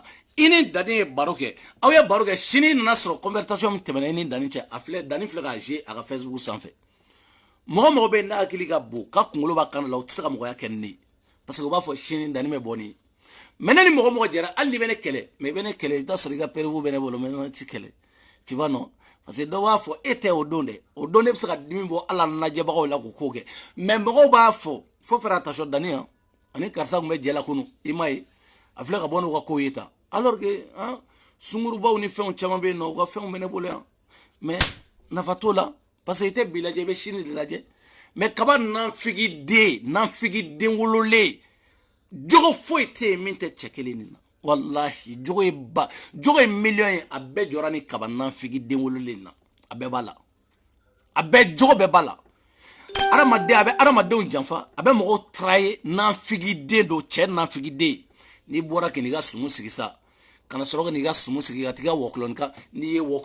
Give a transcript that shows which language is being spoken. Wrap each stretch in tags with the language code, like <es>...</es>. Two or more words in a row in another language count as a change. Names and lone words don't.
<bm>i ni Dani ye baro kɛ aw ye baro kɛ sini nana sɔrɔ conversation min tɛmɛna i ni Dani cɛ a filɛ Dani filɛ k'a jouer a ka Facebook sanfɛ mɔgɔ bɛ yen n'a hakili ka bon k'a kunkolo b'a kan da la o tɛ se ka mɔgɔya kɛ ni ne ye</bm> <fr>parce que</fr> <bm>u b'a fɔ sini Dani bɛ bɔ nin ye mais ne ni mɔgɔ jɛra hali ni bɛ ne kɛlɛ mais i bɛ ne kɛlɛ i bɛ taa sɔrɔ i ka période bɛ ne bolo mais ne tɛ kɛlɛ</bm> <fr>tu vois non parce que</fr> <bm>dɔw b'a fɔ e tɛ o don dɛ o don ne bɛ se ka dimi bɔ ala lajɛbagaw la k'o ko kɛ mais mɔgɔw b'a fɔ</bm> <fr>faut faire attention</fr> <bm>Dani yan ani karisa tun bɛ jɛ la kunun i m'a ye a filɛ ka bɔ n'u ka kow ye tan</bm> <fr>alors que</fr> <bm>sungurubaw ni fɛnw caman bɛ yen nɔ u ka fɛnw bɛ ne bolo yan mais nafa t'o la</bm> <fr>parce que</fr> <bm>i tɛ bi lajɛ i bɛ sini de lajɛ mais kaba nanfigiden wololen jogo foyi tɛ yen min tɛ cɛ kelen nin na wallahi jogo ye million ye a bɛɛ jɔra ni kaba nanfigiden wololen na a bɛɛ b'a la a bɛɛ jogo bɛɛ b'a la adamaden a bɛ adamadenw janfa a bɛ mɔgɔw trahir nanfigiden don cɛ nanfigiden n'i bɔra k'i ka sumu sigi sa kana sɔrɔ ka n'i ka sumu sigi ka t'i ka wɔkulɔnkan n'i y'a</bm>